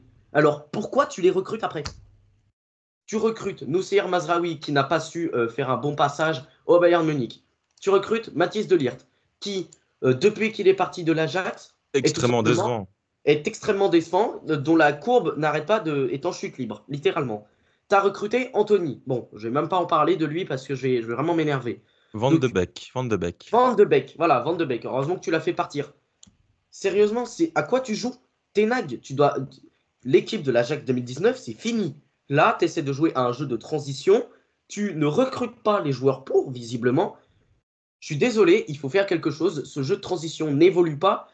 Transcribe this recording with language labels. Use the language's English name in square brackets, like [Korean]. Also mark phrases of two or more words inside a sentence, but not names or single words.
[French] Alors, pourquoi tu les recrutes après? Tu recrutes Noussair Mazraoui, qui n'a pas su faire un bon passage au Bayern Munich. Tu recrutes Mathis de Ligt, qui, depuis qu'il est parti de l'Ajax, Extrêmement décevant. est extrêmement décevant, dont la courbe n'arrête pas est en chute libre, littéralement. Tu as recruté Anthony. Bon, je vais même pas en parler de lui parce que je vais vraiment m'énerver. Van de Beek. Van de Beek, voilà, Van de Beek. Heureusement que tu l'as fait partir. Sérieusement, c'est à quoi tu joues? Tenag, l'équipe de l'Ajax 2019, c'est fini. Là, tu essaies de jouer à un jeu de transition. Tu ne recrutes pas les joueurs pour, visiblement. Je suis désolé, il faut faire quelque chose. Ce jeu de transition n'évolue pas.